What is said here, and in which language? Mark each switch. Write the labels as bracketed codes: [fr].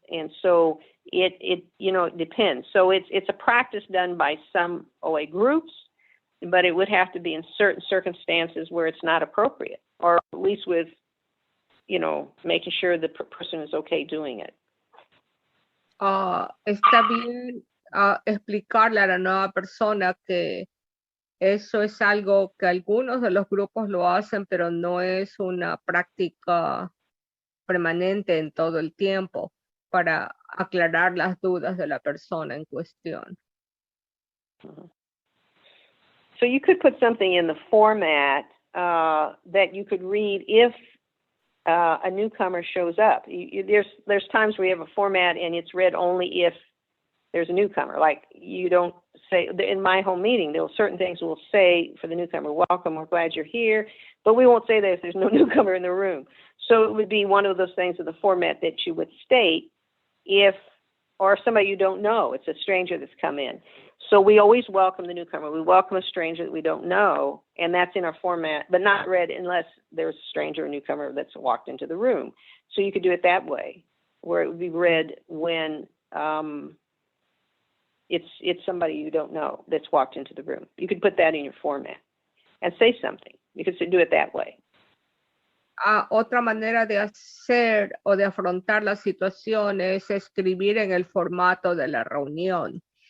[en] And so it depends. So it's a practice done by some OA groups, but it would have to be in certain circumstances where it's not appropriate, or at least with, making sure the person is okay doing it. [es] Está bien explicarle a la nueva persona que eso es algo que algunos de los grupos lo hacen, pero no es una práctica permanente en todo el tiempo, para aclarar las dudas de la persona en cuestión. [en] So you could put something in the format that you could read if a newcomer shows up. There's times where you have a format and it's read only if there's a newcomer. Like, you don't say, in my home meeting, there are certain things we'll say for the newcomer: welcome, we're glad you're here, but we won't say that if there's no newcomer in the room. So it would be one of those things of the format that you would state or somebody you don't know, it's a stranger that's come in. So we always welcome the newcomer. We welcome a stranger that we don't know, and that's in our format, but not read unless there's a stranger or newcomer that's walked into the room. So you could do it that way, where it would be read when it's somebody you don't know that's walked into the room. You could put that in your format and say something. You could do it that way. [es] Otra manera de hacer o de afrontar la situación es escribir en el formato de la reunión.